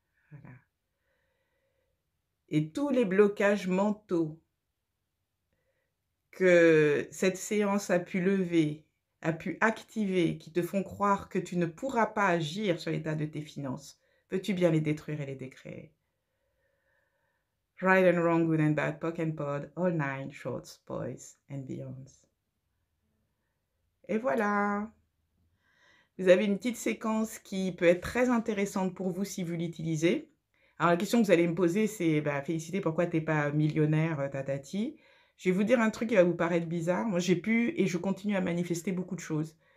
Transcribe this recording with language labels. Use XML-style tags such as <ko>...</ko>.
<fr>Voilà. Et tous les blocages mentaux que cette séance a pu lever, a pu activer, qui te font croire que tu ne pourras pas agir sur l'état de tes finances, peux-tu bien les détruire et les décréer?</fr> <en>Right and wrong, good and bad, POC and POD, all nine shorts, boys and beyonds.</en> <fr>Et voilà. Vous avez une petite séquence qui peut être très intéressante pour vous si vous l'utilisez. Alors la question que vous allez me poser, c'est Félicité, pourquoi tu n'es pas millionnaire, tatati? Je vais vous dire un truc qui va vous paraître bizarre. Moi, j'ai pu et je continue à manifester beaucoup de choses.</fr>